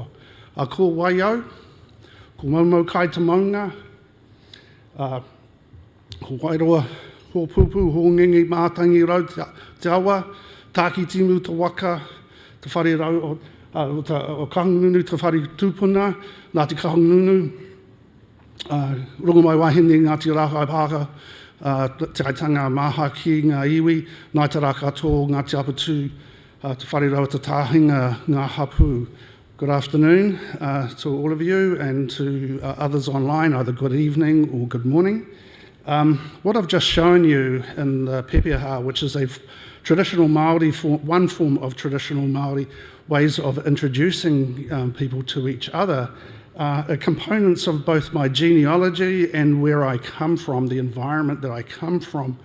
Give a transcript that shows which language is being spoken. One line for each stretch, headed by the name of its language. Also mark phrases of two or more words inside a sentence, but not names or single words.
Māori: A ko waiau, ko maumau kai te maunga, ko wairoa, ho pupu, ho ngengi mātangi rau te awa, tāki timu te waka, te whare rau o kahungunu, te whare tūpuna, nā te kahungunu, runga mai wahine ngā te rākai pāka, te aitanga maha ki ngā iwi, nā te rāka tō ngā te apatū, te whare rau te tāhinga ngā hapu.
English: Good afternoon to all of you and to others online, either good evening or good morning. What I've just shown you in the pepeha, which is a traditional Māori one form of traditional Māori ways of introducing people to each other, are components of both my genealogy and where I come from, the environment that I come from.